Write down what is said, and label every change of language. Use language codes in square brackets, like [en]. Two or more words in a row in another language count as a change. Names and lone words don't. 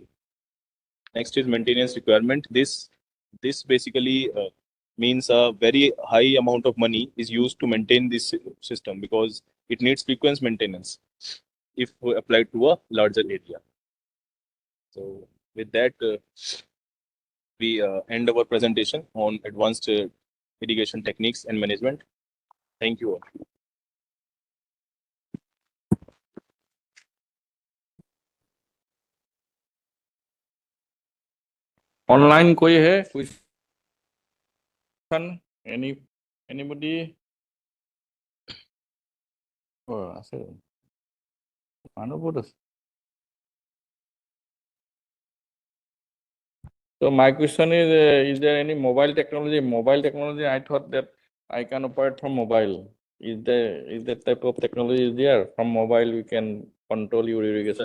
[en] Next is maintenance requirement. This basically means a very high amount of money is used to maintain this system, because it needs frequent maintenance if applied to a larger area. So with that, we end our presentation on advanced irrigation techniques and management. Thank you all. [as] ऑनलाइन [hi] कोई है [en] question anybody [as] আছে মানুহ বহুত আছে. [en] So my question is there any mobile technology? Mobile technology, I thought that I can operate from mobile. Is that type of technology is there? From mobile, we can control your irrigation.